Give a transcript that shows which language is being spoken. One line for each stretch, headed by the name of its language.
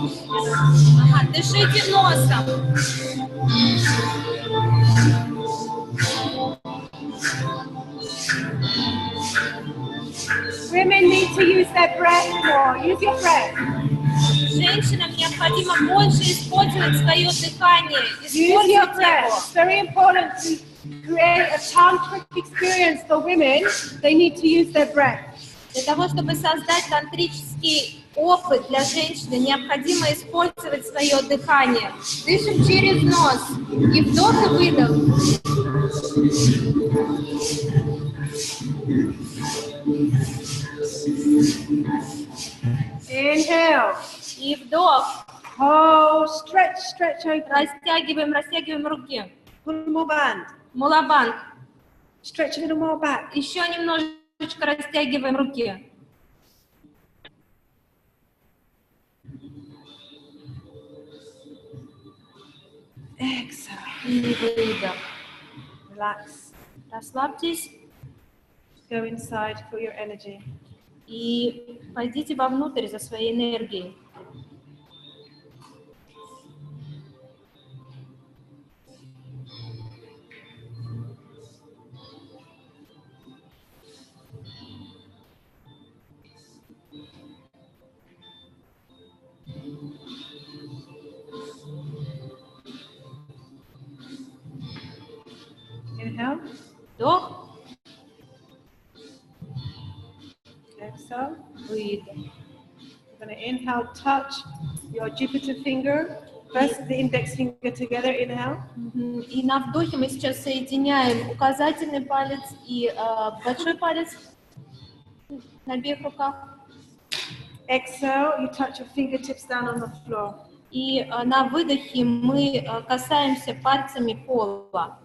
Russian: Ага, дышите носом.
English: Women need to use their breath more. Use your breath.
Russian: Женщинам необходимо больше использовать свое дыхание.
English: Use your
Russian: Используйте
English: breath.
Russian: его.
English: It's very important to create a tantric experience for women. They need to use their breath.
Russian: Для того, чтобы создать тантрический опыт для женщины, необходимо использовать свое дыхание. Дышим через нос. И вдох, и выдох.
English: Inhale.
Russian: И вдох.
English: Hold. Stretch, stretch open.
Russian: Растягиваем, растягиваем руки.
English: One more band.
Russian: Мулабанг.
English: Stretch a little more back.
Russian: Еще немножечко растягиваем руки.
English: Exhale.
Russian: И выдох.
English: Relax.
Russian: Расслабьтесь
English: Go inside for your energy.
Russian: и пойдите вовнутрь за своей энергией.
English: Inhale.
Russian: Вдох,
English: Exhale.
Russian: выдох.
English: You're going to inhale, touch your Jupiter finger. First, the index finger together. Inhale.
Russian: И на вдохе мы сейчас соединяем указательный палец и большой палец на обеих руках.
English: Exhale, you touch your fingertips down on the floor.
Russian: И на выдохе мы касаемся пальцами пола.